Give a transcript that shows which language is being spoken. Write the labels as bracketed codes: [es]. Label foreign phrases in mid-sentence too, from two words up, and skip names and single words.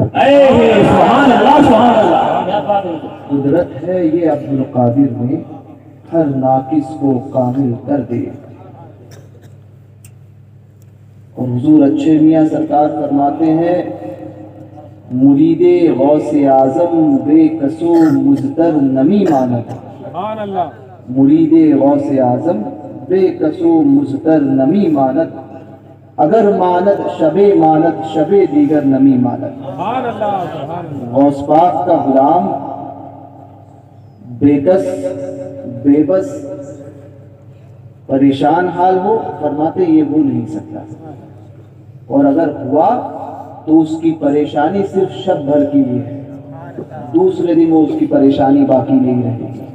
[ar] سبحان اللہ سبحان اللہ۔ [ur] قدرت ہے یہ عبد القادر میں، ہر ناقص کو کامل کر دے۔ اور حضور اچھے میاں سرکار فرماتے ہیں، [fa] مرید غوث اعظم بے کسو مضطر نمی ماند۔ [ar] سبحان اللہ۔ [fa] مرید غوث اعظم بے کسو مضطر نمی ماند، اگر ماند شب ماند شب دیگر نمی ماند۔ [ar] سبحان اللہ سبحان اللہ۔ [ur] غوث پاک کا غلام بے کس بے بس پریشان حال ہو، فرماتے یہ ہو نہیں سکتا، اور اگر ہوا تو اس کی پریشانی صرف شب بھر کی لیے ہے، دوسرے دن وہ اس کی پریشانی باقی نہیں رہے گی۔